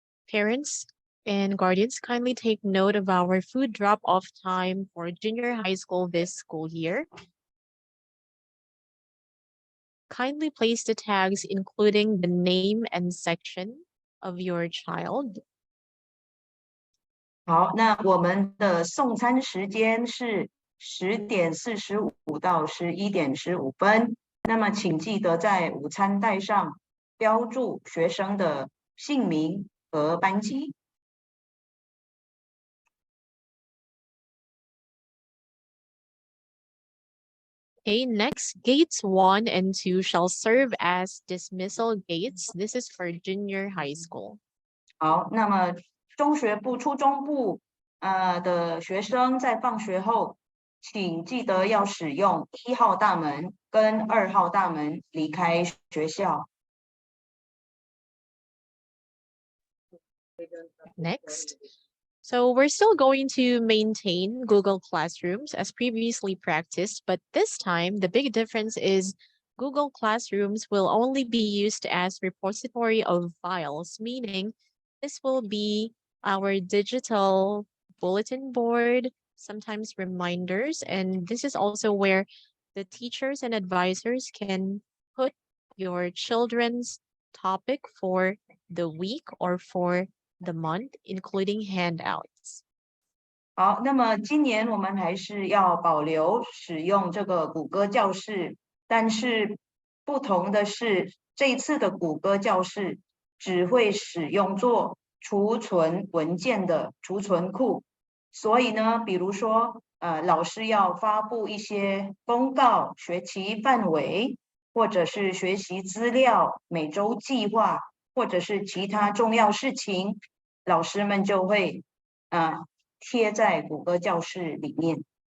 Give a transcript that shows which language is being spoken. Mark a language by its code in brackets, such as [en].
[en] Parents and guardians, kindly take note of our food drop-off time for junior high school this school year. Kindly place the tags including the name and section of your child. [zh] 好，那我们的送餐时间是10:45到11:15。那么请记得在午餐袋上标注学生的姓名和班级。 [en] Okay, next, gates 1 and 2 shall serve as dismissal gates. This is for junior high school. [zh] 好，那么中学部、初中部的学生在放学后，请记得要使用1号大门跟2号大门离开学校。 [en] Next. So we're still going to maintain Google Classrooms as previously practiced, but this time the big difference is Google Classrooms will only be used as repository of files, meaning this will be our digital bulletin board, sometimes reminders, and this is also where the teachers and advisors can put your children's topic for the week or for the month, including handouts. [zh] 好，那么今年我们还是要保留使用这个谷歌教室，但是不同的是，这一次的谷歌教室只会使用作储存文件的储存库。所以呢，比如说，老师要发布一些公告、学期范围，或者是学习资料、每周计划，或者是其他重要事情，老师们就会贴在谷歌教室里面。